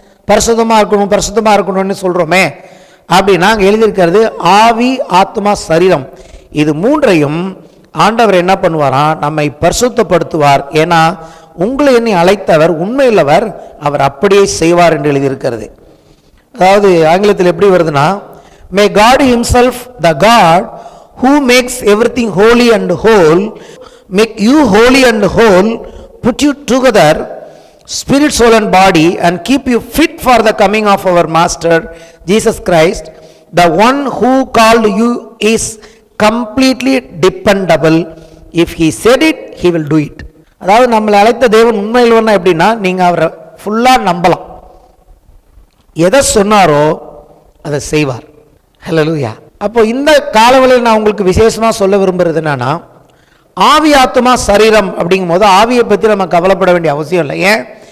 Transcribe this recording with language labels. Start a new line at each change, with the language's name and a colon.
Tamil: பரிசுத்தமாக இருக்கணும்னு சொல்கிறோமே. அப்படின்னா அங்கே எழுதியிருக்கிறது ஆவி, ஆத்மா, சரீரம் இது மூன்றையும் ஆண்டவர் என்ன பண்ணுவாராம்? நம்மை பரிசுத்தப்படுத்துவார். ஏன்னா உங்களை என்னை அழைத்தவர் உண்மையுள்ளவர், அவர் அப்படியே செய்வார் என்று எழுதியிருக்கிறது. அதாவது ஆங்கிலத்தில் எப்படி வருதுன்னா,
English: May God himself the God who makes everything holy and whole make you holy and whole, put you together spirit, soul and body, and keep you fit for the coming of our master Jesus Christ. The one who called you is completely dependable. If he said it, he will do it.
Tamil: அதாவது நம்மளை அழைத்த தேவன் உண்மையில் எப்படின்னா, நீங்கள் அவரை ஃபுல்லாக நம்பலாம். எதை சொன்னாரோ அதை செய்வார். ஹல்லேலூயா. அப்போ இந்த காலவெளியில் நான் உங்களுக்கு விசேஷமாக சொல்ல விரும்புகிறது என்னன்னா, ஆவி, ஆத்மா, சரீரம் அப்படிங்கும் போது ஆவியை பற்றி நம்ம கவலைப்பட வேண்டிய அவசியம் இல்லை. ஏன்?